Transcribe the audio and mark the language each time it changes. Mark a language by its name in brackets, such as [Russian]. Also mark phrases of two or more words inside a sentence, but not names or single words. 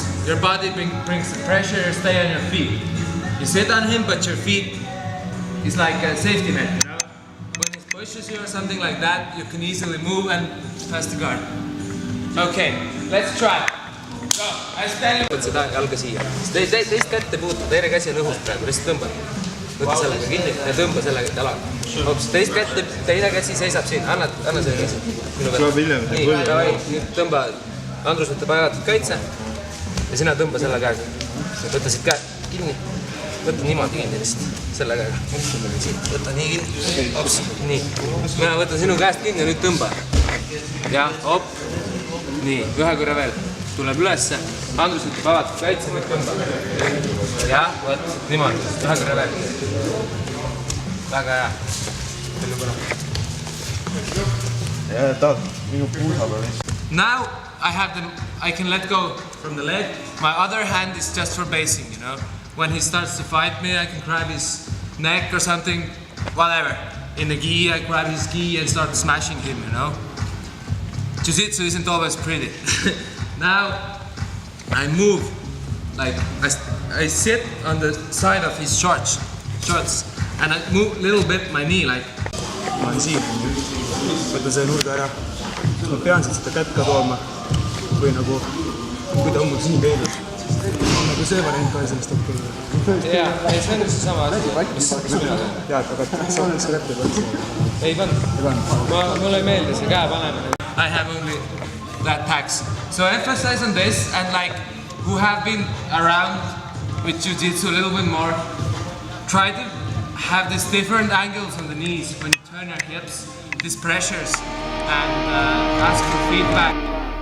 [English] Your body brings the pressure, stay on your feet. You sit on him, but your feet is like a safety net, you know? When he pushes you or something like that, you can easily move and pass the guard. Okay, let's try. Go, I stand you. [Estonian] Võta seda jalga siia. Teist kätt ei puutu, teine käsi on õhus praegu, lihtsalt tõmba. Võta sellega kinni ja tõmba sellega jalaga. Hops, teist kätt, teine käsi seisab siin, anna selle käsi. Nii, davai, nüüd tõmba. Andrus võtab ajatud kaitse ja sina tõmba selle käega. Võta siit käe kinni. Võta niimoodi kinni lihtsalt, selle käega. Võta nii kinni. Hops, nii. Mina võtan sinu käest kinni ja nüüd tõmba. Ja, hop. Nii, ühe korra veel. Tuleb ülesse. Andrus võtab avatud kaitse, nüüd tõmba. Ja, võt, niimoodi. Ühe korra veel. Väga hea. [English] Now I can let go from the leg. My other hand is just for basing, you know. When he starts to fight me, I can grab his neck or something, whatever. In the gi, I grab his gi and start smashing him, you know. Jiu-jitsu isn't always pretty. Now I move, like I sit on the side of his shorts, and I move a little bit my knee, like. [Estonian] Ma olen siin, võtan selle nurga ära. Ma pean siit seda kätt ka tooma. Või nagu, kui ta on mul siin peilus. Nagu see variant ka sellest okei. Jaa, ei see on just sama asi. Jaa, aga sa kätt ei pannud. Ei pannud. Mulle ei meeldi see käe panemine. [English] I have only that tax. So emphasize on this and like who have been around with jiu-jitsu a little bit more. Try to have these different angles on the knees when you turn your hips, these pressures, and ask for feedback.